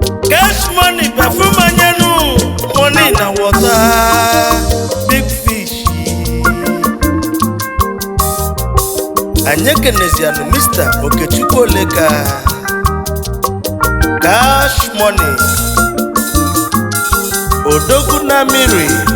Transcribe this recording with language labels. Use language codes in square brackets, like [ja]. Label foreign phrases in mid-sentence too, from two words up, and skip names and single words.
[en] Cash money, perfume anyanu, money na water, Big Fish. [ig] Anyị ekenezianụ Mister Okechukwu Oleka. [en] Cash money. [ig] Odogwu na mmiri.